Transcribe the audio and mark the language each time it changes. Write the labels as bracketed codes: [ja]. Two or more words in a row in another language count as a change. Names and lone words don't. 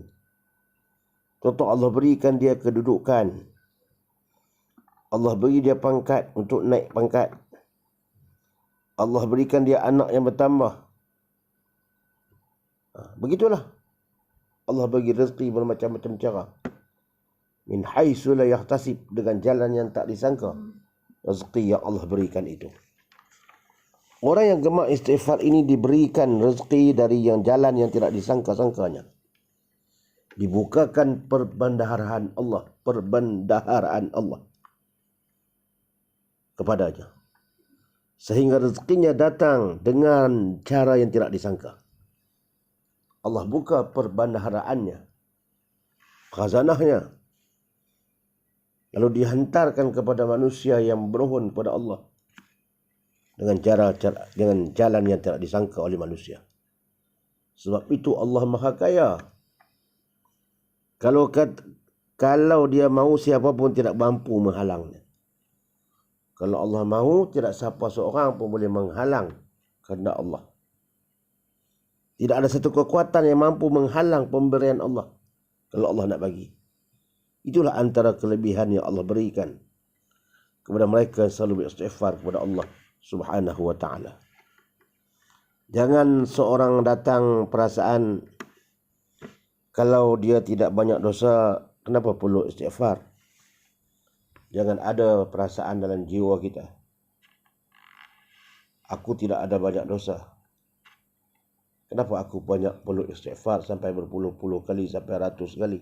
[ms] Contoh, Allah berikan dia kedudukan. Allah beri dia pangkat untuk naik pangkat. Allah berikan dia anak yang bertambah. Begitulah. Allah bagi rezeki bermacam-macam cara. [ar] من حيث لا يحتسب, [ms] dengan jalan yang tak disangka. Rezeki yang Allah berikan itu. Orang yang gemar istighfar ini diberikan rezeki dari jalan yang tidak disangka-sangkanya. Dibukakan perbendaharaan Allah kepadanya. Sehingga rezekinya datang dengan cara yang tidak disangka. Allah buka perbendaharaannya, khazanahnya. Lalu dihantarkan kepada manusia yang bermohon kepada Allah dengan jalan yang tidak disangka oleh manusia. Sebab itu Allah Maha Kaya. Kalau dia mahu, siapa pun tidak mampu menghalangnya. Kalau Allah mahu, tidak siapa seorang pun boleh menghalang kehendak Allah. Tidak ada satu kekuatan yang mampu menghalang pemberian Allah kalau Allah nak bagi. Itulah antara kelebihan yang Allah berikan kepada mereka yang selalu beristighfar kepada Allah [ar] سبحانه وتعالى. [ms] Jangan seorang datang perasaan kalau dia tidak banyak dosa, kenapa perlu istighfar? Jangan ada perasaan dalam jiwa kita, aku tidak ada banyak dosa, kenapa aku perlu istighfar sampai berpuluh-puluh kali, sampai ratus kali?